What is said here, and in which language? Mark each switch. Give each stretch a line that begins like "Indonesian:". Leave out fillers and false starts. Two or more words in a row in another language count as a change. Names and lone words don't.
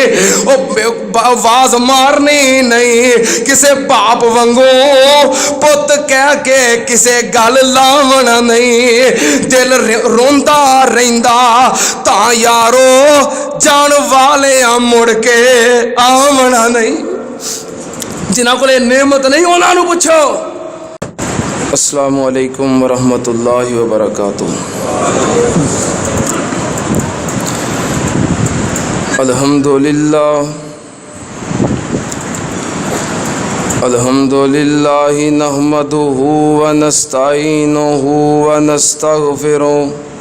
Punjabi: ਓ ਆਵਾਜ਼ ਮਾਰਨੀ ਨਹੀਂ ਕਿਸੇ ਬਾਪ ਵਾਂਗੂ, ਪੁੱਤ ਕਹਿ ਕੇ ਕਿਸੇ ਗਲ ਲਾਵਣਾ ਨਹੀਂ। ਦਿਲ ਰੋਂਦਾ ਰਹਿੰਦਾ ਤਾਂ ਯਾਰੋ, ਜਾਣ ਵਾਲੇ ਮੁੜ ਕੇ ਆਵਣਾ ਨਹੀਂ। ਜਿਨ੍ਹਾਂ ਕੋਲੇ ਨੇਮਤ ਨਹੀਂ ਉਨ੍ਹਾਂ ਨੂੰ ਪੁੱਛੋ।
Arabic: السلام عليكم ورحمة الله وبركاته. الحمد لله الحمد لله نحمده ونستعينه ونستغفره